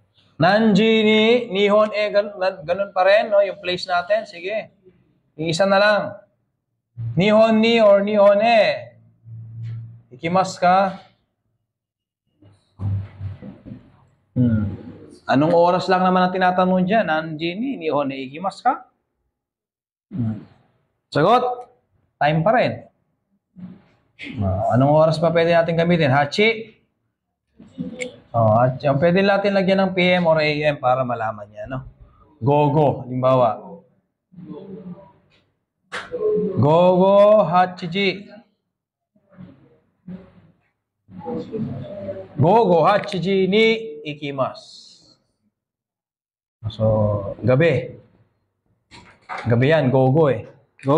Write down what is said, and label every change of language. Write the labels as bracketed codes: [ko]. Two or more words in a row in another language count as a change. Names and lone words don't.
[ja] 何時に日本へ [tl] ganun pa rin, no? Yung place natin. Sige. Yung isa na lang. [ja] 日本に [tl] or [ja] 日本へ. 行きますか? [tl] Anong oras lang naman ang tinatanong dyan? [ja] 何時に日本へ行きますか? Sagot? [tl] Time pa rin. Anong oras pa pwede natin gamitin? Hachi? Hachi. Pwede natin lagyan ng PM or AM para malaman niya, no? [ja] Gogo. Halimbawa. 午後八時. 午後八時に行きます. [tl] So, gabi. Gabi yan, gogo eh.